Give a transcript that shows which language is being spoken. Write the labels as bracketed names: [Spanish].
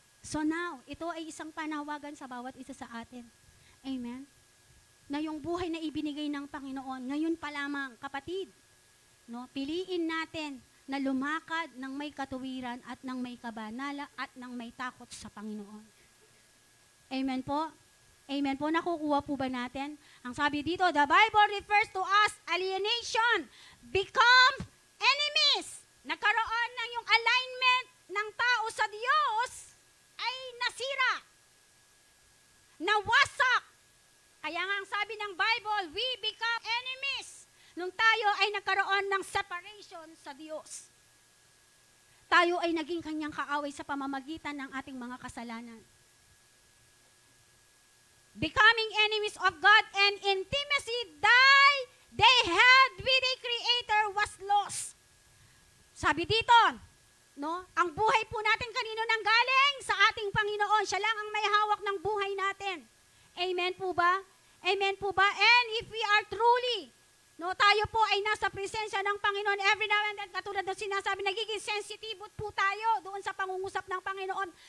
[Filipino] So now, ito ay isang panawagan sa bawat isa sa atin. Amen? Na yung buhay na ibinigay ng Panginoon, ngayon pa lamang, kapatid, no, piliin natin na lumakad ng may katuwiran at ng may kabanala at ng may takot sa Panginoon. Amen po? Amen po? Nakukuha po ba natin? Ang sabi dito, [English] the Bible refers to us alienation, become enemies. [Filipino] Nagkaroon ng yung alignment ng tao sa Diyos ay nasira. Nawasak. Kaya nga ang sabi ng Bible, [English] we become enemies. [Filipino] Nung tayo ay nagkaroon ng separation sa Diyos. Tayo ay naging kanyang kaaway sa pamamagitan ng ating mga kasalanan. [English] Becoming enemies of God and intimacy they had with the Creator was lost. [Filipino] Sabi dito, no, ang buhay po natin kanino nang galing? Sa ating Panginoon. Siya lang ang may hawak ng buhay natin. Amen po ba? Amen po ba? [English] And if we are truly, [Filipino] no, tayo po ay nasa presensya ng Panginoon every now and then, katulad ng sinasabi, nagiging sensitive po tayo doon sa pangungusap ng Panginoon.